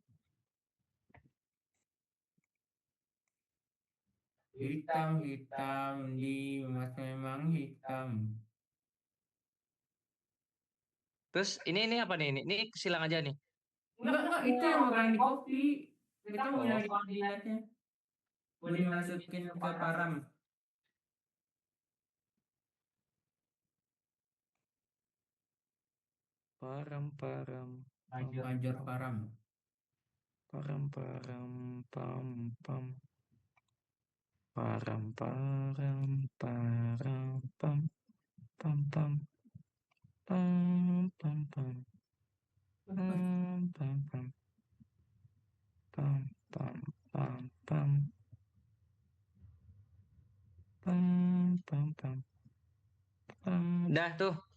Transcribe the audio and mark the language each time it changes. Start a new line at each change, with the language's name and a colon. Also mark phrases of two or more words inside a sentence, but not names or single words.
Indonesian: hitam-hitam di mas memang hitam. Terus ini apa nih? Ini silang aja nih. Enggak, itu yang bakalan di copy. Kita mau Oh, nyari koordinatnya. Boleh dimasukin ke param. param param pam Major param. param param pam pam param param param pam pam pam pam pam pam pam pam pam pam pam pam pam pam pam pam pam. Dah tuh.